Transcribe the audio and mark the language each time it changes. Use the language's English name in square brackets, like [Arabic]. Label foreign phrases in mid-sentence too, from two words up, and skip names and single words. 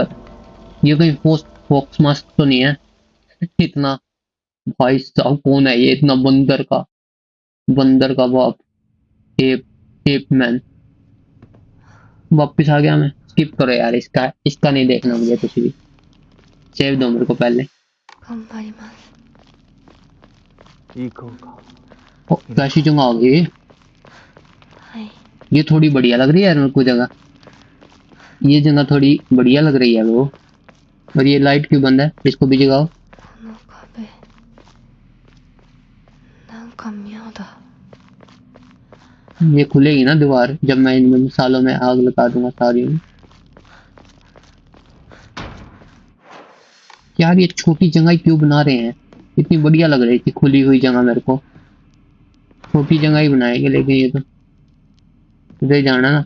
[Hindi] ये कोई फोक्स मास्क तो नहीं है इतना? भाई साहब कौन है ये इतना बंदर का बाप? [English] ape ape man. [Hindi] वापिस आ गया मैं। स्किप करो यार, इसका नहीं देखना मुझे कुछ भी। सेव दो मेरे को पहले। [Japanese] 頑張ります。行こうか。 [Hindi] ओ, कैसी जगह आ गई? [Japanese] はい。 [Hindi] ये थोड़ी बढ़िया लग रही है यार मेरे को जगह। ये जगह थोड़ी बढ़िया लग रही है वो। और ये लाइट क्यों बंद है? इसको भी जगाओ। [Japanese] この壁、なんか妙だ。 [Hindi] ये खुलेगी ना दीवार जब मैं इन मसालों में आग लगा दूंगा सारी में। यार ये छोटी जगह क्यों बना रहे हैं? इतनी बढ़िया लग रही थी खुली हुई जगह मेरे को। छोटी जगह ही बनाएंगे लेकिन ये तो इधर जाना ना।